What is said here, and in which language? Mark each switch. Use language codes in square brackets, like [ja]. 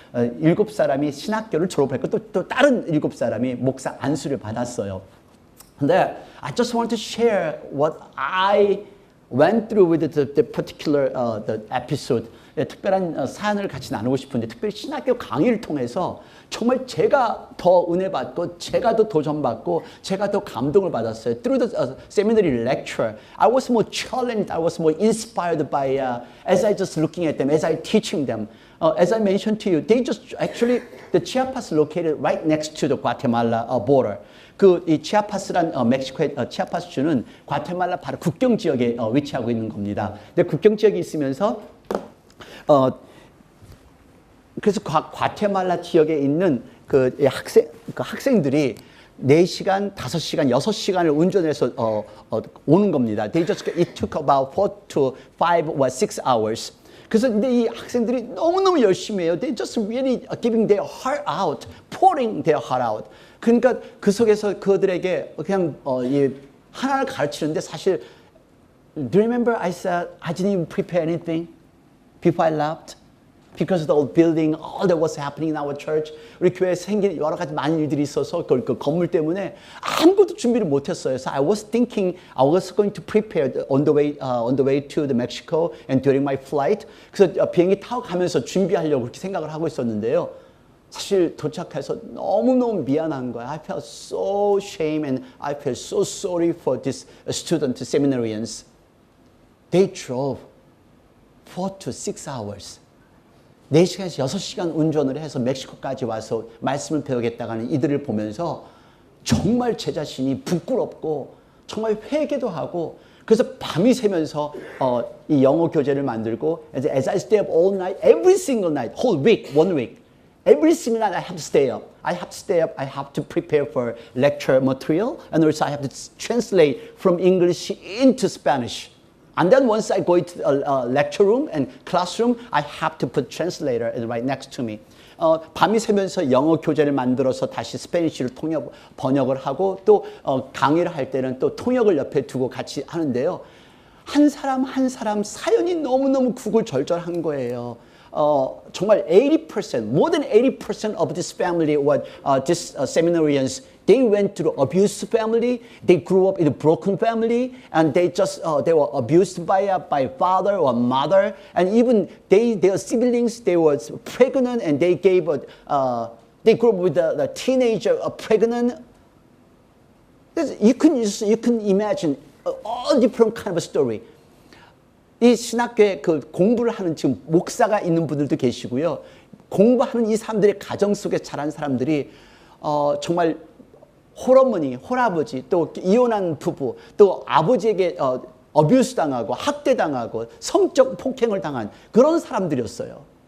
[ko] 7사람이 신학교를 졸업했고 또 다른 7사람이 목사 안수를 받았어요. [en] 근데 I just want to share what I went through with the particular the episode. [ko] 특별한 사연을 같이 나누고 싶은데 특별히 신학교 강의를 통해서 정말 제가 더 은혜 받고 제가 더 도전받고 제가 더 감동을 받았어요. [en] Through the seminary lecture, I was more challenged, I was more inspired by as I just looking at them, as I teaching them. As I mentioned to you, they just actually the Chiapas located right next to the Guatemala border. [ko] 이 치아파스란 멕시코의 치아파스 주는 과테말라 바로 국경 지역에 위치하고 있는 겁니다. 근데 국경 지역에 있으면서 그래서 과테말라 지역에 있는 그 학생들이 4시간, 5시간, 6시간을 운전해서 오는 겁니다. [en] It took about 4 to 5 or 6 hours. [ko] 그래서 근데 이 학생들이 너무너무 열심히 해요. [en] They just really giving their heart out, pouring their heart out. [ko] 그러니까 그 속에서 그들에게 그냥 하나를 가르치는데 사실 [en] Do you remember I said I didn't even prepare anything before I left? Because of the old building, all that was happening in our church. [ko] 우리 교회에 생긴 여러 가지 많은 일들이 있어서 그 건물 때문에 아무것도 준비를 못했어요. [en] So I was thinking I was going to prepare on the way to the Mexico and during my flight. [ko] 그래서 비행기 타고 가면서 준비하려고 그렇게 생각을 하고 있었는데요. 사실 도착해서 너무너무 미안한 거야. [en] I felt so shame and I felt so sorry for this student seminarians. They drove 4 to 6 hours. [ko] 4시간에서 6시간 운전을 해서 멕시코까지 와서 말씀을 배우겠다고 하는 이들을 보면서 정말 제 자신이 부끄럽고 정말 회개도 하고 그래서 밤이 새면서 이 영어 교재를 만들고 [en] as I stay up all night, every single night, whole week, 1 week. Every single night I have to stay up. I have to stay up. I have to prepare for lecture material and also I have to translate from English into Spanish. And then once I go into a lecture room and classroom, I have to put translator right next to me. [ko] 밤이 새면서 영어 교재를 만들어서 다시 스페니쉬를 번역을 하고 또 강의를 할 때는 또 통역을 옆에 두고 같이 하는데요. 한 사람 한 사람 사연이 너무너무 구구절절한 거예요. 정말 [en] 80%, more than 80% of this family or this seminarians, they went through abused family. They grew up in a broken family, and they were abused by father or mother, and even their siblings, they were pregnant, and they grew up with the teenager pregnant. You can imagine all different kind of story. [ko] 이 신학교에 그 공부를 하는 지금 목사가 있는 분들도 계시고요. 공부하는 이 사람들의 가정 속에 자란 사람들이 정말 홀어머니, 홀아버지, 또 이혼한 부부, 또 아버지에게 어뷰스 당하고 학대당하고 성적 폭행을 당한 그런 사람들이었어요.